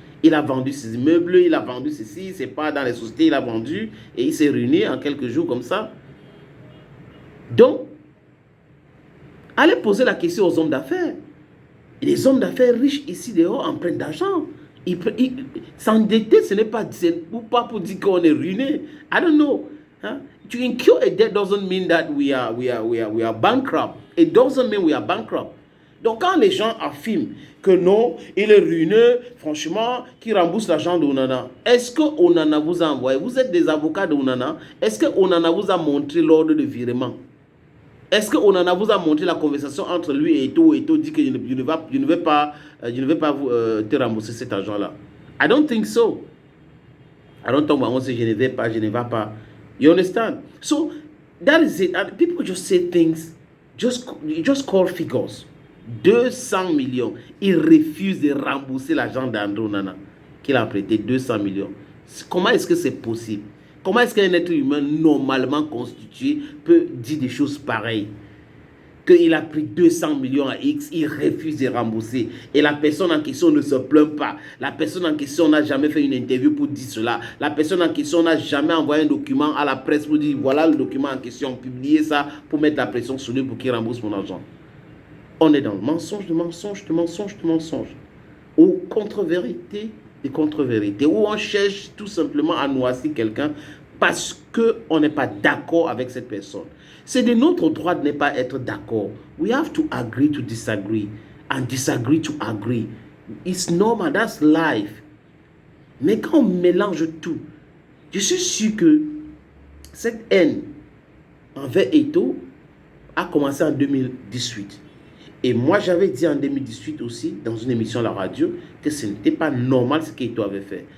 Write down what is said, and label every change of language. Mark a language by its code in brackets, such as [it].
[fr] Il a vendu ses immeubles, il a vendu ceci, c'est pas dans les sociétés, il a vendu et il s'est ruiné en quelques jours comme ça. Donc, allez poser la question aux hommes d'affaires. Les hommes d'affaires riches ici dehors empruntent d'argent. S'endetter, ce n'est pas pour dire qu'on est ruiné. [en] I don't know. Huh? To incur a debt doesn't mean that we are bankrupt. It doesn't mean we are bankrupt. [fr] Donc quand les gens affirment que non, il est ruineux, franchement, qui rembourse l'argent de Onana, est-ce que Onana vous a envoyé? Vous êtes des avocats de Onana. Est-ce que Onana vous a montré l'ordre de virement? Est-ce que Onana vous a montré la conversation entre lui et Eto'o? Eto'o dit que je ne vais pas te rembourser cet argent-là. [en] I don't think so. I don't think [fr] on sait je ne vais pas. [en] You understand? So that is it. And people just say things, just call figures. [fr] 200 millions. Il refuse de rembourser l'argent d'André Onana qu'il a prêté 200 millions. Comment est-ce que c'est possible? Comment est-ce qu'un être humain normalement constitué peut dire des choses pareilles? Qu'il a pris 200 millions à X, il refuse de rembourser. Et la personne en question ne se plaint pas. La personne en question n'a jamais fait une interview pour dire cela. La personne en question n'a jamais envoyé un document à la presse pour dire voilà le document en question, publier ça pour mettre la pression sur lui pour qu'il rembourse mon argent. On est dans le mensonge, de mensonge, de mensonge, de mensonge. Ou contre-vérité, de contre-vérité. Ou on cherche tout simplement à noircir quelqu'un parce qu'on n'est pas d'accord avec cette personne. C'est de notre droit de ne pas être d'accord. [en] We have to agree to disagree and disagree to agree. It's normal, that's life. [fr] Mais quand on mélange tout, je suis sûr que cette haine envers Eto'o a commencé en 2018. Et moi, j'avais dit en 2018 aussi, dans une émission à la radio, que ce n'était pas normal ce qu'Eto'o avait fait.